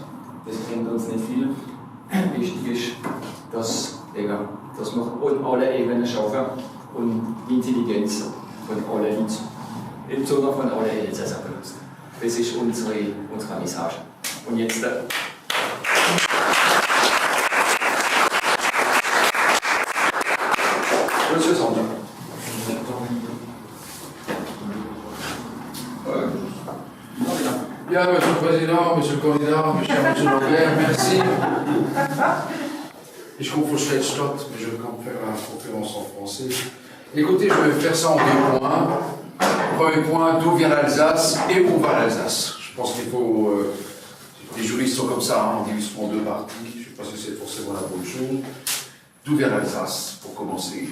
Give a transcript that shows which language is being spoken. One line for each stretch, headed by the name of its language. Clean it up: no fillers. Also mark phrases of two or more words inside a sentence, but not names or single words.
German: Das bringt uns nicht viel. Wichtig ist, dass wir an allen Ebenen schaffen und die Intelligenz von allen Leuten im Zuge von alle Elsässer benutzt. Das ist unsere Message. Und jetzt Monsieur Sander.
French: Bien, Monsieur le Président, Monsieur le Candidat, mes chers Monsieur Lambert, merci.
German: Ich komme von Schwetzstadt,
French: mais je vais quand même faire la conférence en français. Écoutez, je vais faire ça en 2 points. Premier point, d'où vient l'Alsace et où va l'Alsace? Je pense qu'il faut... les juristes sont comme ça, hein, on divise en 2 parties. Je ne sais pas si c'est forcément la bonne chose. D'où vient l'Alsace, pour commencer?